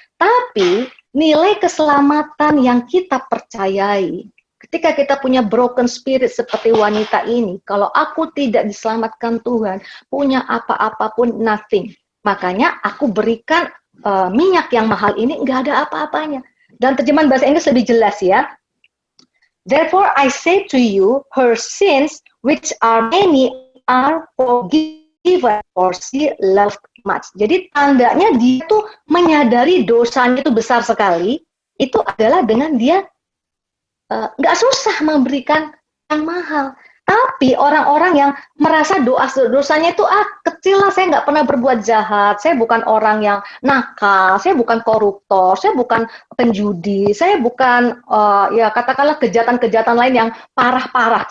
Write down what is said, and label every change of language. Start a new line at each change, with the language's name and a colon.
Indonesian: Tapi nilai keselamatan yang kita percayai ketika kita punya broken spirit seperti wanita ini, kalau aku tidak diselamatkan Tuhan, punya apa-apapun nothing. Makanya aku berikan minyak yang mahal ini nggak ada apa-apanya. Dan terjemahan bahasa Inggris lebih jelas ya.
English: Therefore I say to you, her sins, which are many, are forgiven, for she loved much.
Indonesian: Jadi tandanya dia tuh menyadari dosanya itu besar sekali, itu adalah dengan dia nggak susah memberikan yang mahal. Tapi orang-orang yang merasa dosanya itu kecil lah, saya nggak pernah berbuat jahat, saya bukan orang yang nakal, saya bukan koruptor, saya bukan penjudi, saya bukan ya katakanlah kejahatan-kejahatan lain yang parah-parah.